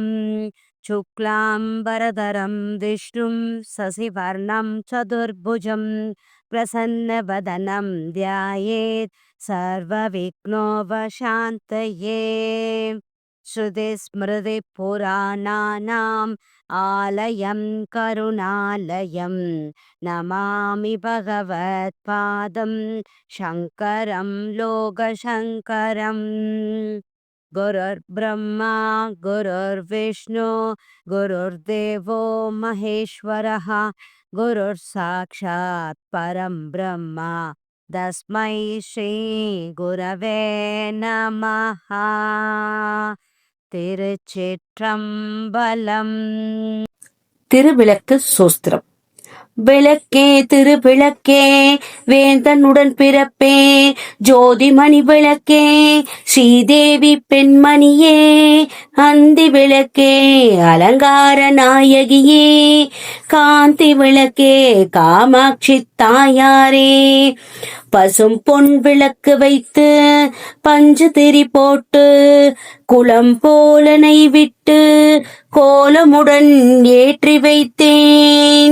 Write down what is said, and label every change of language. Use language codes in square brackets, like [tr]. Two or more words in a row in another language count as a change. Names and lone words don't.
[sa] शुक्लाम्बरधरं विष्णुं शशिवर्णं चतुर्भुजम् प्रसन्नवदनं ध्यायेत् सर्वविघ्नोपशान्तये. श्रुतिस्मृतिपुराणानाम् आलयं करुणालयम् नमामि भगवत्पादं शङ्करं लोकशङ्करम्. गुरुर् ब्रह्मा गुरुर् विष्णुः गुरुर् देवो महेश्वरः गुरुर् साक्षात् परम् ब्रह्म तस्मै श्री गुरवे नमः. [ta] திருச்சிற்றம்பலம். திருவிளக்கு சோஸ்திரம். விளக்கே திருவிளக்கே வேந்தனுடன் பிறப்பே, ஜோதிமணி விளக்கே ஸ்ரீதேவி பெண்மணியே, அந்தி விளக்கே அலங்கார நாயகியே, காந்தி விளக்கே காமாட்சி தாயாரே, பசும் பொன் விளக்கு வைத்து பஞ்சு திரி போட்டு குளம் போலனை விட்டு கோலமுடன் ஏற்றி வைத்தேன்.